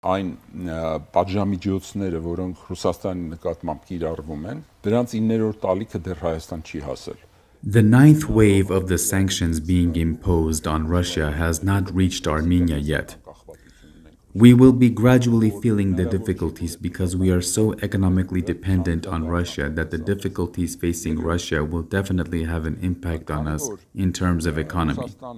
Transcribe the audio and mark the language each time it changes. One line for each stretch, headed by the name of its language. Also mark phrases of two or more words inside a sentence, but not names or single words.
Armenian: այն պատժամիջոցները, որոնք Ռուսաստանի նկատմամբ կիրառվում են, դրանց 9-րդ տալիքը դեռ Հայաստան չի հասել։
English: The ninth wave of the sanctions being imposed on Russia has not reached Armenia yet. We will be gradually feeling the difficulties because we are so economically dependent on Russia that the difficulties facing Russia will definitely have an impact on us in terms of economy.